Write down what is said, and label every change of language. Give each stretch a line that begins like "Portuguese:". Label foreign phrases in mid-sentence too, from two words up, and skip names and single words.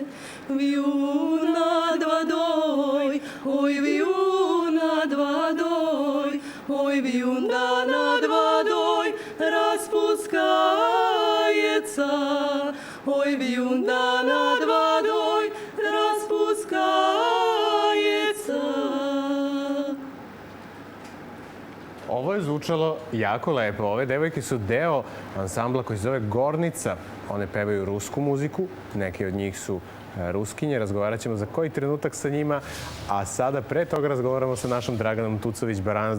Russian: Вьюн над водой, ой, вьюн над водой, ой, вьюн да над водой распускается, ой, вьюн да над водой распускается.
Serbian: Ovo je zvučalo jako lepo. Ove devojke su deo ansambla koji se zove Gornica. One pevaju rusku muziku, neke od njih su Ruskinje. Razgovarat ćemo za koji trenutak sa njima, a sada pre toga razgovaramo sa našom Draganom Tucović-Baranac.